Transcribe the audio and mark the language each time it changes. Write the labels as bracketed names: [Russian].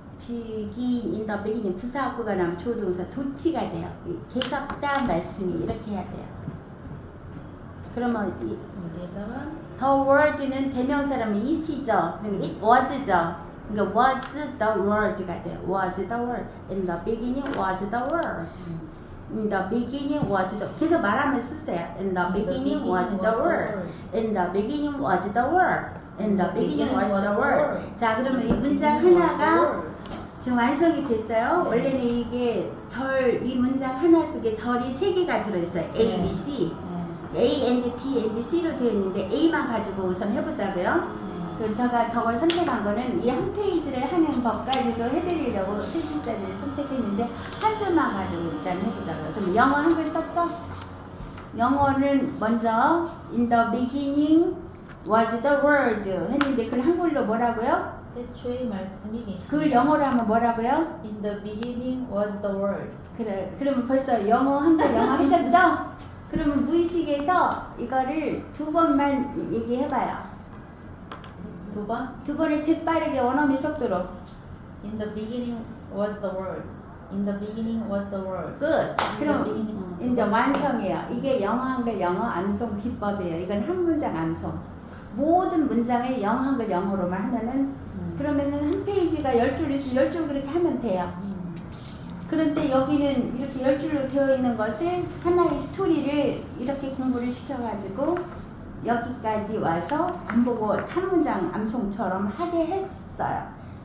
[English] begin in the beginning [Korean] 부사구가 나면 조동사 도치가 돼요. 계속된 말씀이 이렇게 해야 돼요. 그러면 여기에다가 [English] the word [Korean] 는 대명사라면 [English] is [Korean] 죠. 그러니까 [English] it was [Korean] 죠. 그러니까 [English] was the word [Korean] 가 돼요. [English] was the word. In the beginning was the word. In the beginning was the. [Korean] 그래서 말하면 쓰세요. [English] In the beginning was the word. In the beginning was the word. In the beginning was the word. [Korean] 자, 그러면 이 문장 하나가 지금 완성이 됐어요. 원래는 이게 이 문장 하나 속에 절이 3개가 들어있어요. A, B, C. A and B and C로 되어 있는데 A만 가지고 우선 해보자고요. 그럼 제가 저걸 선택한 거는 이 한 페이지를 하는 것까지도 해드리려고 3줄짜리를 선택했는데 한 줄만 가지고 일단 해보자고요. 그럼 영어 한글 썼죠? 영어는 먼저 [English] in the beginning was the word [Korean] 했는데 그걸 한글로 뭐라고요? 태초의 말씀이 계시다. 그걸 영어로 하면 뭐라고요? [English] In the beginning was the word. [Korean] 그래, 그러면 벌써 영어 한글 영어 하셨죠? 그러면 무의식에서 이거를 2번만 얘기해봐요. 두 번. 2번을 재빠르게 원어민 속도로. [English] In the beginning was the word. In the beginning was the word. [Korean] 끝. 그럼 [English] beginning. [Korean] 이제 완성이에요. 이게 영어 한글 영어 암송 비법이에요. 이건 한 문장 암송. 모든 문장을 영어 한글 영어로만 하면은 그러면은 한 페이지가 10줄 있으면 10줄 그렇게 하면 돼요. 그런데 여기는 이렇게 10줄로 되어 있는 것을 하나의 스토리를 이렇게 공부를 시켜가지고 여기까지 와서 안 보고 한 문장 암송처럼 하게 했어요.